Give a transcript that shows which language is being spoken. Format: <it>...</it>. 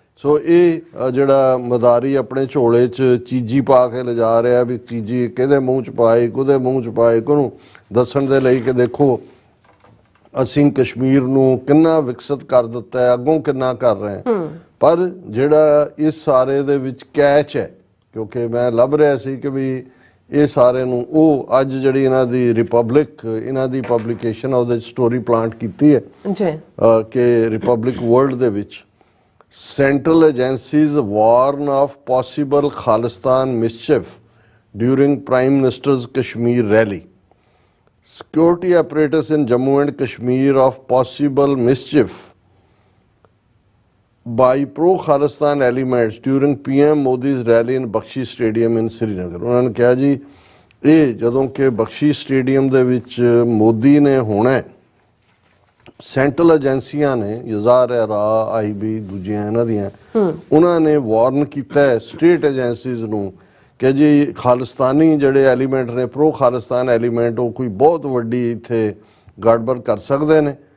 <pa>ਸੋ ਇਹ ਜਿਹੜਾ ਮਦਾਰੀ ਆਪਣੇ ਝੋਲੇ 'ਚ ਚੀਜੀ ਪਾ ਕੇ ਲਿਜਾ ਰਿਹਾ ਵੀ ਚੀਜੀ ਕਿਹਦੇ ਮੂੰਹ 'ਚ ਪਾਏ ਕਿਹਦੇ ਮੂੰਹ 'ਚ ਪਾਏ, ਉਹਨੂੰ ਦੱਸਣ ਦੇ ਲਈ ਕਿ ਦੇਖੋ ਅਸੀਂ ਕਸ਼ਮੀਰ ਨੂੰ ਕਿੰਨਾ ਵਿਕਸਿਤ ਕਰ ਦਿੱਤਾ ਹੈ, ਅੱਗੋਂ ਕਿੰਨਾ ਕਰ ਰਹੇ ਹਾਂ। ਪਰ ਜਿਹੜਾ ਇਸ ਸਾਰੇ ਦੇ ਵਿੱਚ ਕੈਚ ਹੈ, ਕਿਉਂਕਿ ਮੈਂ ਲੱਭ ਰਿਹਾ ਸੀ ਕਿ ਵੀ ਇਹ ਸਾਰੇ ਨੂੰ ਉਹ ਅੱਜ ਜਿਹੜੀ ਇਹਨਾਂ ਦੀ ਰਿਪਬਲਿਕ ਇਹਨਾਂ ਦੀ ਪਬਲੀਕੇਸ਼ਨ ਉਹਦੇ ਸਟੋਰੀ ਪਲਾਂਟ ਕੀਤੀ ਹੈ ਜੀ ਕਿ ਰਿਪਬਲਿਕ ਵਰਲਡ ਦੇ ਵਿੱਚ</pa> <en>Central agencies warn of possible Khalistan mischief during Prime Minister's Kashmir rally. Security apparatus in Jammu and Kashmir of possible mischief by pro-Khalistan elements during PM Modi's rally in Bakshi Stadium in Srinagar.</en> <pa>ਉਹਨਾਂ ਨੇ ਕਿਹਾ ਜੀ ਇਹ ਜਦੋਂ ਕਿ ਬਖਸ਼ੀ stadium ਦੇ ਵਿੱਚ ਮੋਦੀ ਨੇ ਹੋਣਾ, ਸੈਂਟਰਲ ਏਜੰਸੀਆਂ ਨੇ ਯਜ਼ਾਰਾ ਆਈਬੀ ਦੂਜੀਆਂ ਇਹਨਾਂ ਦੀਆਂ ਉਹਨਾਂ ਨੇ ਵਾਰਨ ਕੀਤਾ ਹੈ ਸਟੇਟ ਏਜੰਸੀਜ਼ ਨੂੰ ਕਿ ਜੀ ਖਾਲਿਸਤਾਨੀ ਜਿਹੜੇ ਐਲੀਮੈਂਟ ਨੇ ਪ੍ਰੋ ਖਾਲਿਸਤਾਨ ਐਲੀਮੈਂਟ ਉਹ ਕੋਈ ਬਹੁਤ ਵੱਡੀ ਇੱਥੇ ਗੜਬੜ ਕਰ ਸਕਦੇ ਨੇ।</pa>